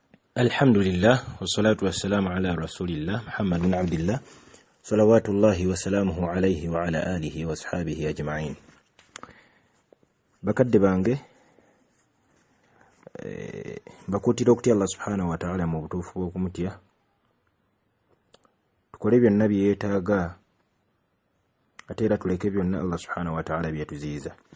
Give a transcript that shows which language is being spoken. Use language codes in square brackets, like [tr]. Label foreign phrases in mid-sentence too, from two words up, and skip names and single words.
[ar] الحمد لله والصلاة والسلام على رسول الله محمد بن عبد الله صلوات الله وسلامه عليه وعلى آله وأصحابه أجمعين. [lg] bakadde bange bakuutira okutya [ar] الله سبحانه وتعالى [lg] mu butuufu bw'okumutya, tukole byonna bye yeetaaga ate era tuleke byonna [ar] الله سبحانه وتعالى [lg] bye yatuziyiza.